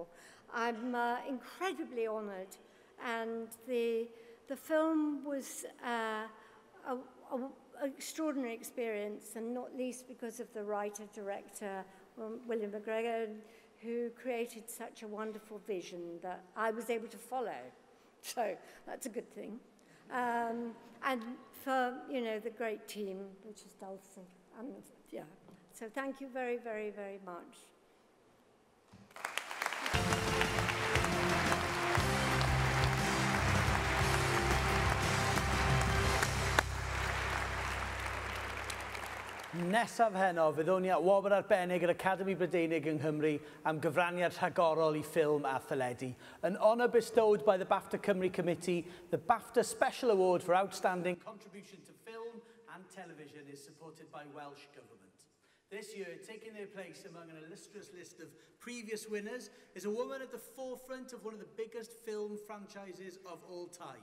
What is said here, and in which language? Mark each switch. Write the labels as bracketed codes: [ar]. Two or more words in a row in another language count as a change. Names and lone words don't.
[en] I'm incredibly honoured, and the film was an extraordinary experience, and not least because of the writer-director, William McGregor, who created such a wonderful vision that I was able to follow. So that's a good thing. And for, you know, the great team, which is Dulcie. And, yeah. So thank you very, very, very much. [cy] Nesaf heno, fydd hwn i wobr arbennig yr Academi Brydeinig yng Nghymru am gyfraniad rhagorol I ffilm a theledu. [en] An honour bestowed by the BAFTA Cymru Committee, the BAFTA Special Award for Outstanding Contribution to Film and Television is supported by Welsh Government. This year, taking their place among an illustrious list of previous winners is a woman at the forefront of one of the biggest film franchises of all time.